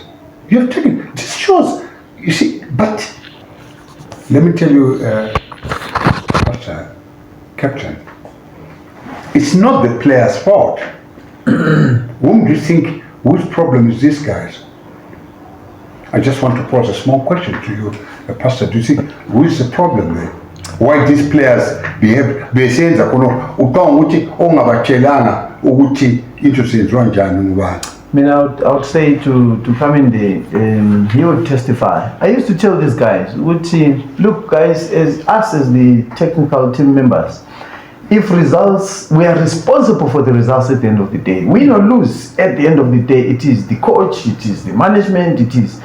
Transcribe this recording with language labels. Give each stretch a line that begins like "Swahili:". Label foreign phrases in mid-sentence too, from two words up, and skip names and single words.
English: You have taken, this shows, you see, but let me tell you, Captain, it's not the player's fault. Whom do you think, whose problem is this, guys? I just want to pose a small question to you, Pastor. Do you think, who is the problem there? Why these players behave,
North Ndebele: besenza kuno, ukanguti ongabatshelanga ukuthi into senziwa njani ngubani?
English: I mean, I would say to come in there, he would testify. I used to tell these guys, look guys, as us as the technical team members, if results, we are responsible for the results at the end of the day. Win or lose, at the end of the day, it is the coach, it is the management, it is.